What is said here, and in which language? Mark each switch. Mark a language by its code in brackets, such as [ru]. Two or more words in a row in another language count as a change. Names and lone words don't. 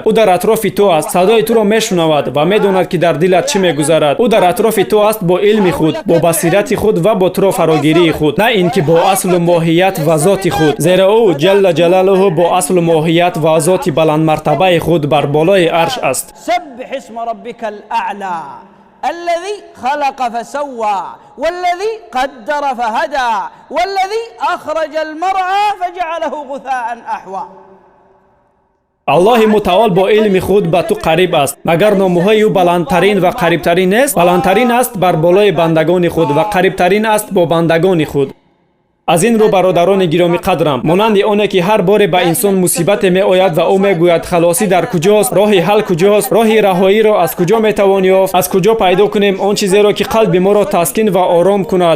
[tg] ӯ дар атрофи ту аст, садои туро мешунавад ва медонад ки дар дилат чӣ мегузарад. ӯ дар атрофи ту аст бо илми худ, бо басирати худ ва бо туро фарогирии худ, на ин ки бо аслу моҳият ва зоти худ. зеро ӯ [ar] جل جلاله [tg] бо аслу моҳият ва зоти баландмартабаи худ бар болои арш аст. [ar] سبح اسم ربك الأعلى الذي خلق فسوى والذي قدر فهدى والذي أخرج المرعى فجعله غثاء أحوى. [tg] Аллоҳи мутаол бо илми худ ба ту қариб аст. магар номҳои ӯ баландтарин ва қарибтарин нест? баландтарин аст бар болои бандагони худ ва қарибтарин аст бо бандагони худ. аз ин рӯ бародарони гироми қадрам, монанди оне ки ҳар боре ба инсон мусибате меояд ва ӯ мегӯяд халосӣ дар куҷост, роҳи ҳал куҷост, роҳи раҳоиро аз куҷо метавон ёфт, аз куҷо пайдо кунем он чизеро ки қалби моро таскин ва ором кунад.